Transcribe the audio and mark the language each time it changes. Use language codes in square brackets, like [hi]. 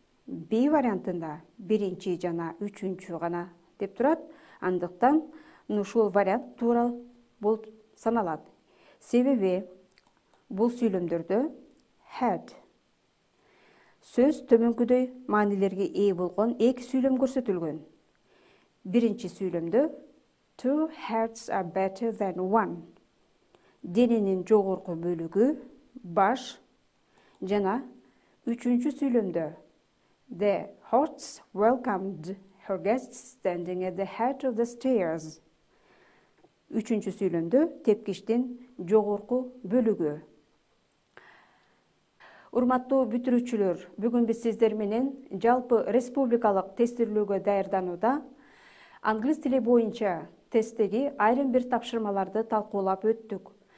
[ky] B вариантында биринчи жана үчүнчү гана деп турат. Андыктан ушул вариант туура болуп саналат. Себеби бул сүйлөмдөрдө had сөз төмөнкүдөй маанилерге ээ болгон эки сүйлөм көрсөтүлгөн. Биринчи сүйлөмдө [en] two heads are better than one. [ky] Дененин жогорку бөлүгү баш жана үчүнчү сүйлөмдө [en] the hosts welcomed her guests standing at the head of the stairs. [ky] Үчүнчү сүйлөмдө тепкичтин жогорку бөлүгү. Урматтуу бүтүрүүчүлөр, бүгүн биз сиздер менен жалпы республикалык тестилөөгө даярданууда англис тили боюнча тесттеги айрым бир тапшырмаларды талкуулап өттүк.